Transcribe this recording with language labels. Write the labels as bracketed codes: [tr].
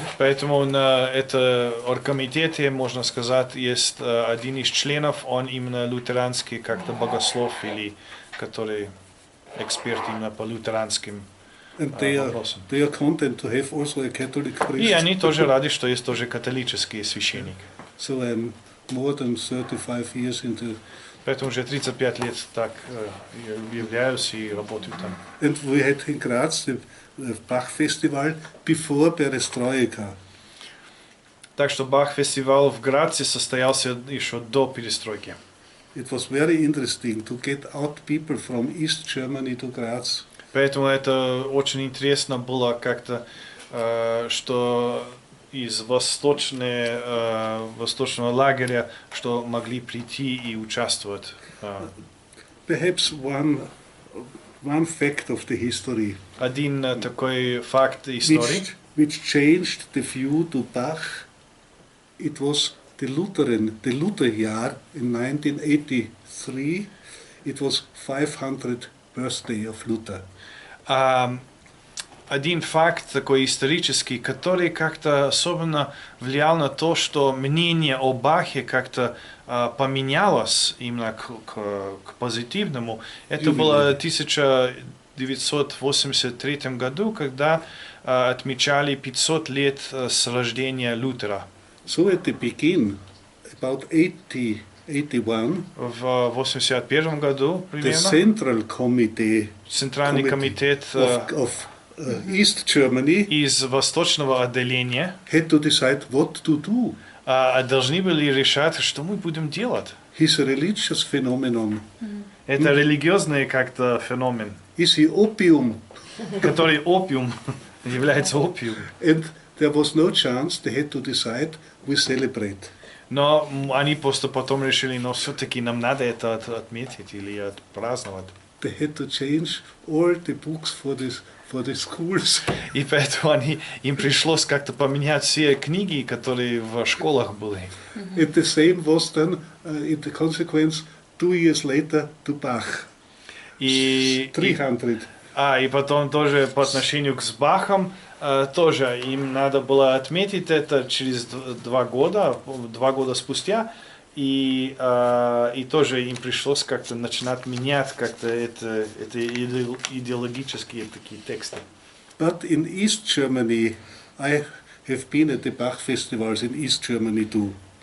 [ru] Поэтому на это оргкомитете, можно сказать, есть один из членов, он именно лютеранский как-то богослов или который эксперт именно по лютеранским [en] And [ru] вопросам. [en] they are content to have also a Catholic priest. [ru] И они тоже рады, что есть тоже католический священник. [en] So I'm more than 35 years in the. [ru] Поэтому уже 35 лет так являюсь и работаю там. [en] And we had in Graz the Bach Festival before Perestroika. [ru] Так что Бах-фестиваль в Граце состоялся еще до перестройки. [en] It was very interesting to get out people from East Germany to Graz. [ru] Поэтому это очень интересно было как-то, что из восточного лагеря, что могли прийти и участвовать. [en] Perhaps one fact of the history. [ru] Один такой факт истории. [en] Which changed the view to Bach. It was the Luther year in 1983. It was 500th birthday of Luther. [ru] Один факт такой исторический, который как-то особенно влиял на то, что мнение о Бахе как-то поменялось именно к позитивному. Это было в 1983 году, когда отмечали 500 лет с рождения Лютера. [en] So at the beginning, about 81, [ru] в 81 году [en] the [ru] примерно, [en] Central Committee [ru] Центральный комитет [en] of East Germany [ru] из восточного отделения [en] had to decide what to do. [ru] Должны были решать, что мы будем делать. [en] He's a religious phenomenon. [ru] Это религиозный как-то феномен, [en] Is he opium? [ru] который опиум, является опиум. [en] And there was no chance, they had to decide, we celebrate. [ru] Но они просто потом решили, но все-таки нам надо это отметить или отпраздновать. [en] They had to change all the books for the schools. [ru] И поэтому им пришлось как-то поменять все книги, которые в школах были. [en] And the same was done in the consequence 2 years later to Bach. 300. [ru] И потом тоже по отношению к Бахам, тоже им надо было отметить это через 2 года спустя, и тоже им пришлось как-то начинать менять как-то это идеологические такие тексты. [en] But in East Germany, I have been at the Bach festivals in East Germany too.